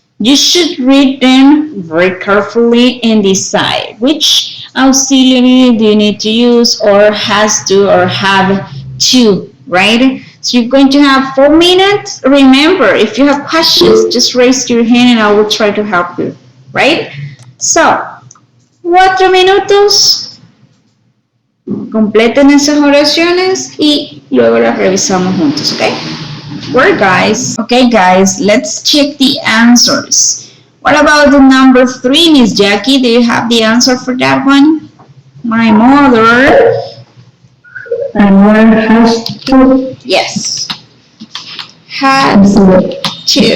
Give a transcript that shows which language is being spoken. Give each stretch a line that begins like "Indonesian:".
English: You should read them very carefully and decide which auxiliary do you need to use or has to or have to, right? So you're going to have 4 minutes. Remember, if you have questions, just raise your hand and I will try to help you, right?
Spanish: So, 4 minutos. Completen esas oraciones y luego las revisamos juntos, ¿ok?
English: Well, guys. Okay, guys, let's check the answers. What about the number 3, Miss Jackie? Do you have the answer for that one? My mother. My mother has to. Yes. Has to.